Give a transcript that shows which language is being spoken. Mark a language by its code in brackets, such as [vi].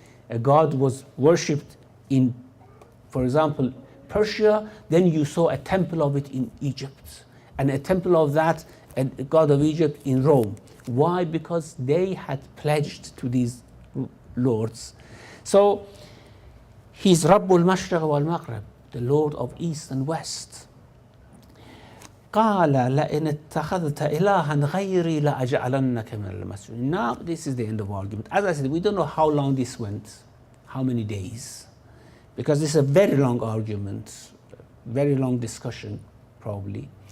[en] A god was worshipped in, for example, Persia, then you saw a temple of it in Egypt, and a temple of that, a god of Egypt in Rome. Why? Because they had pledged to these lords. So he's Rabbul Mashriq wal Maghrib, the Lord of East and West. [ar] قال لئن اتخذت إلها غيري لأجعلنك من المسجونين. [en] Now this is the end of argument. As I said, we don't know how long this went, how many days, because this is a very long argument, very long discussion probably.